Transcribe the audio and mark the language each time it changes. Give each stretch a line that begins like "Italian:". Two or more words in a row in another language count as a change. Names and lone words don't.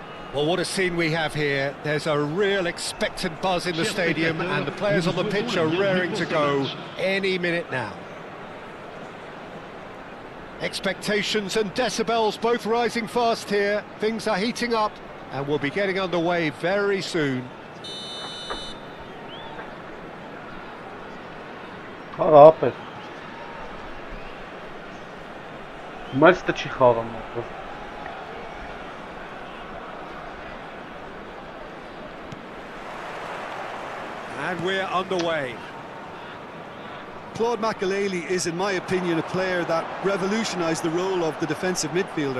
English: Well, what a scene we have here. There's a real expectant buzz in the stadium and the players on the pitch are raring to go any minute now. Expectations and decibels both rising fast here. Things are heating up and we'll be getting underway very soon. Rapid.
Armenian: Մայրս չի խաղում։
English: And we're underway. Claude Makelele is, in my opinion, a player that revolutionised the role of the defensive midfielder.